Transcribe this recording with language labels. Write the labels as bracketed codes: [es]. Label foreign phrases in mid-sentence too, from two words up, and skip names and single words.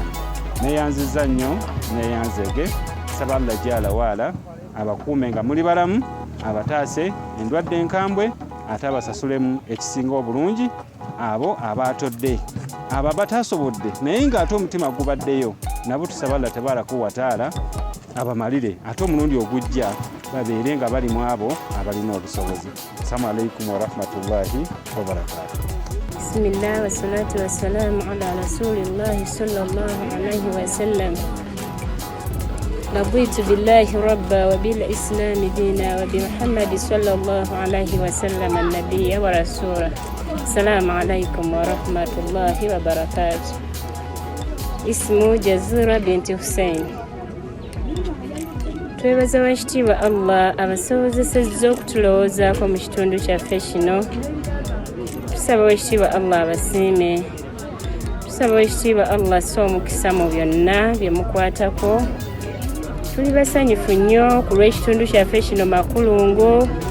[lg] Neyanziza nnyo neyanzege saba Allah [ar] جل وعلا [lg] abakuume nga muli balamu abataase endwadde enkambwe ate abasasulemu ekisinga obulungi abo abaatodde abo abatasobodde naye ng'ate omutima gubaddeyo nabo tusaba Allah [ar] تبارك وتعالى [lg] abamalire ate omulundi ogujja babeere nga bali mu abo abalina obusobozi. [ar] السلام عليكم ورحمة الله وبركاته. بسم الله والصلاة والسلام على رسول الله صلى الله عليه وسلم. رضيت بالله ربا وبالإسلام دينا وبمحمد صلى الله عليه وسلم النبي ورسوله. السلام عليكم ورحمة الله وبركاته. اسمه جزيرة بنت حسين. [lg] twebaza wekitiibwa Allah abasobozesezza okutulowoozaako mu kitundu kyaffe kino. Tusaba wekitiibwa Allah abasiime. Tusaba wekitiibwa Allah asse omukisa mu byonna bye mukwatako. Tuli basanyufu nnyo ku lw'ekitundu kyaffe kino Makulungo.